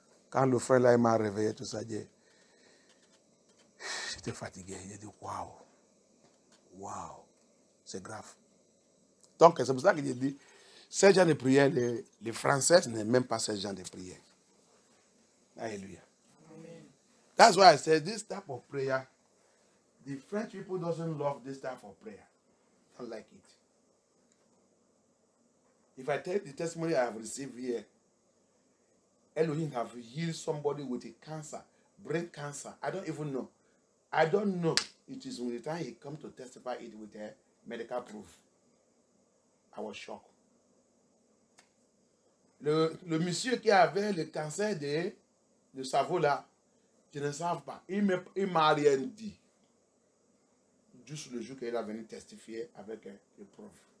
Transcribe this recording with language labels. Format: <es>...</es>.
<fr>Quand le frère là m'a réveillé, tout ça, j'étais fatigué. J'ai dit, waouh, waouh, c'est grave. Donc, c'est pour ça que j'ai dit, ces gens de prière, les Français n'aiment même pas ces gens de prière. Alléluia.</fr> <en>That's why I said this type of prayer, the French people doesn't love this type of prayer. Don't like it. If I tell the testimony I have received here, Elohim have healed somebody with a cancer, brain cancer. I don't even know. I don't know. It is when the time he come to testify it with a medical proof. I was shocked.</en> <fr>Le monsieur qui avait le cancer de cerveau là, je ne sais pas. Il m'a rien dit. Juste le jour qu'il est venu testifier avec le prof.</fr>